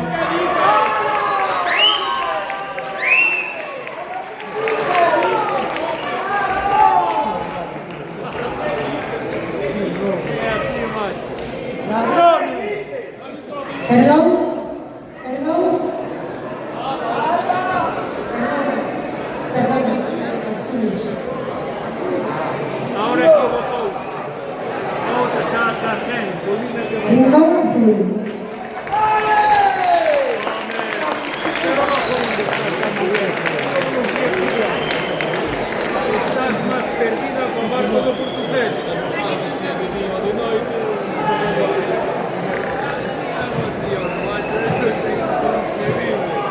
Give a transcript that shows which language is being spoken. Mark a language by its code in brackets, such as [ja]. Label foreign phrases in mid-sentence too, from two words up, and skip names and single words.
[es] ¡Ladrones! Perdón. Ahora equivocó. [gl] Outra xa está sen, Colina que vai. Rincón Azul. Estás máis perdida co barco do portugués. [es] Dios, macho, esto es inconcebible.